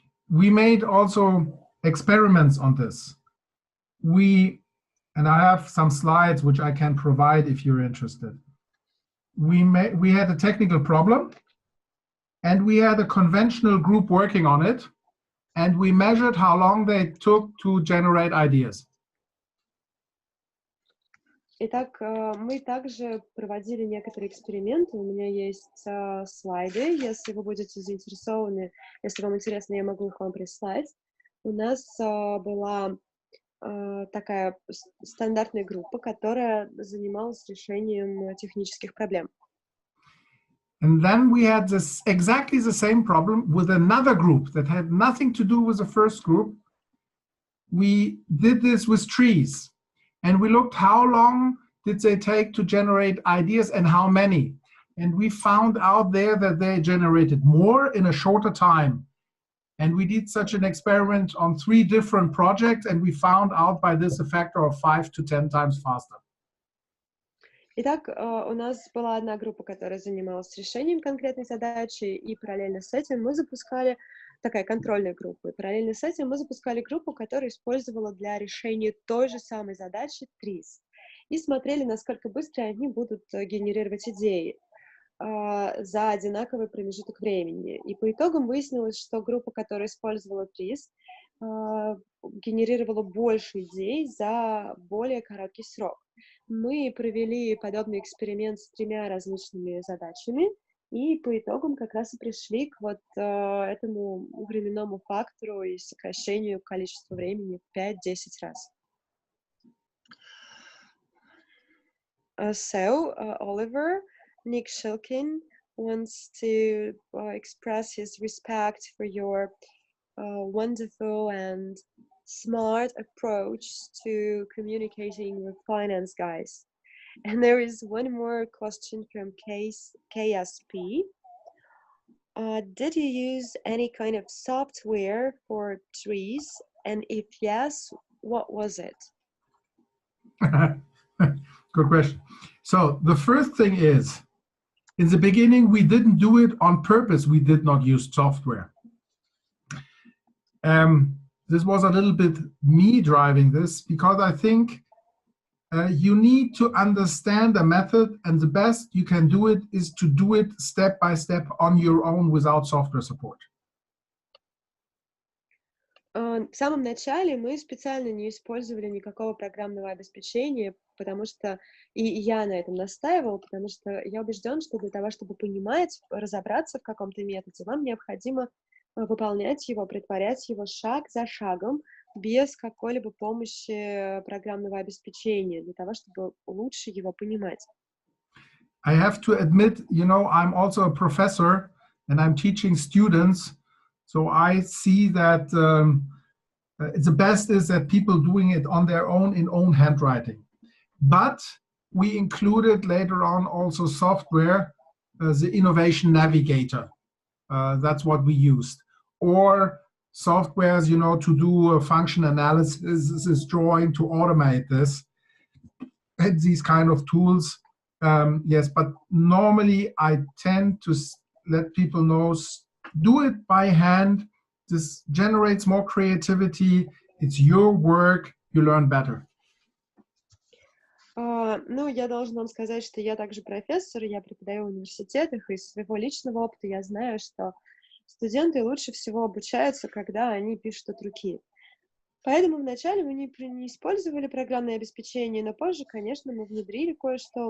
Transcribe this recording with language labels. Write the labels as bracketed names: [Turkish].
[English] We made also experiments on this. And I have some slides which I can provide if you're interested. We had a technical problem, and we had a conventional group working on it, and we measured how long they took to generate ideas. [Russian] Итак, мы также проводили некоторые эксперименты. У меня есть слайды, если вы будете заинтересованы, если вам интересно, я могу их вам прислать. У нас была такая стандартная группа, которая занималась решением технических проблем. [English] And then we had exactly the same problem with another group that had nothing to do with the first group. We did this with trees, and we looked how long did they take to generate ideas and how many. And we found out there that they generated more in a shorter time. And we did such an experiment on 3 different projects, and we found out by this a factor of 5 to 10 times faster. [Russian] Итак, у нас была одна группа, которая занималась решением конкретной задачи, и параллельно с этим мы запускали такая контрольная группа. И параллельно с этим мы запускали группу, которая использовала для решения той же самой задачи ТРИЗ. И смотрели, насколько быстро они будут генерировать идеи за одинаковый промежуток времени. И по итогам выяснилось, что группа, которая использовала ТРИЗ, генерировала больше идей за более короткий срок. Мы провели подобный эксперимент с 3 различными задачами, и по итогам как раз и пришли к вот этому временному фактору и сокращению количества времени в 5-10 раз. [English] So, Oliver, Nick Shilkin wants to express his respect for your wonderful and smart approach to communicating with finance guys. And there is one more question from KSP. Did you use any kind of software for trees? And if yes, what was it? Good question. So the first thing is, in the beginning, we didn't do it on purpose. We did not use software. This was a little bit me driving this, because I think you need to understand the method, and the best you can do it is to do it step by step on your own without software support. В самом начале мы специально не использовали никакого программного обеспечения, потому что, и я на этом настаивала, потому что я убежден, что для того, чтобы понимать, разобраться в каком-то методе, вам необходимо выполнять его, претворять его шаг за шагом, без какой-либо помощи программного обеспечения, для того, чтобы лучше его понимать. I have to admit, you know, I'm also a professor and I'm teaching students, so I see that the best is that people doing it on their own in own handwriting. But we included later on also software, the innovation navigator. That's what we used. Or softwares, you know, to do a function analysis, this drawing, to automate this. And these kind of tools, yes, but normally I tend to let people know, do it by hand. This generates more creativity. It's your work. You learn better. [Russian] Ну, я должна вам сказать, что я также профессор, я преподаю в университетах, и из своего личного опыта я знаю, что студенты лучше всего обучаются, когда они пишут от руки. Поэтому вначале мы не использовали программное обеспечение, но позже, конечно, мы внедрили кое-что.